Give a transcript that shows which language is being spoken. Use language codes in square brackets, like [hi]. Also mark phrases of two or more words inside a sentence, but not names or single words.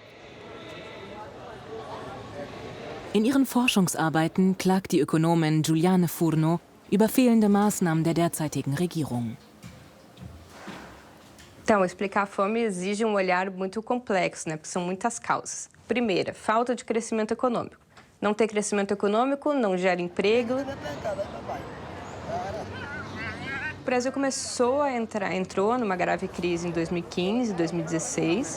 [de] In ihren Forschungsarbeiten klagt die Ökonomin Juliane Furno über fehlende Maßnahmen der derzeitigen Regierung. [pt] Então, explicar a fome exige olhar muito complexo, né? Porque são muitas causas. Primeira, falta de crescimento econômico. Não ter crescimento econômico não gera emprego. O Brasil entrou numa grave crise em 2015, 2016.